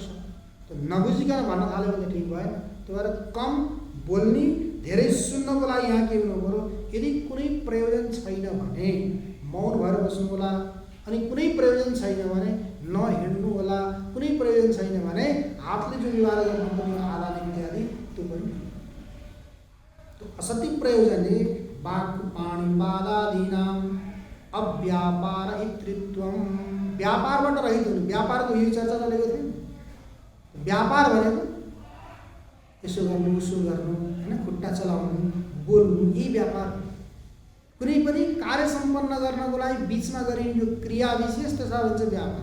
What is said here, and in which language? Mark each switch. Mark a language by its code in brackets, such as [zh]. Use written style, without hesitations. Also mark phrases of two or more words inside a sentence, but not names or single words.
[ne] त नबुझिकन भन्न थाल्यो भने ठिक भएन। त्यही भएर कम बोल्ने, धेरै सुन्नको लागि यहाँ के हुनु पर्यो? यदि कुनै प्रयोजन छैन भने मौन भएर बस्नु होला, अनि कुनै प्रयोजन छैन भने नहिँड्नु होला, कुनै प्रयोजन छैन भने हातले जो व्यवहार गर्नुपर्ने आदान इत्यादि त्यो पनि। [sa] असति प्रयोजने पाणिपादादीनाम अव्यापार इत्रित्वम। [ne] व्यापारबाट रहित हुनु। व्यापारको यो चर्चा चलेको थियो। व्यापार भनेको यसो गर्नु, उसो गर्नु, होइन, खुट्टा चलाउनु, बोल्नु, यी व्यापार। कुनै पनि कार्य सम्पन्न गर्नको लागि बिचमा गरिने जो क्रिया विशेष त्यसलाई भन्छ व्यापार।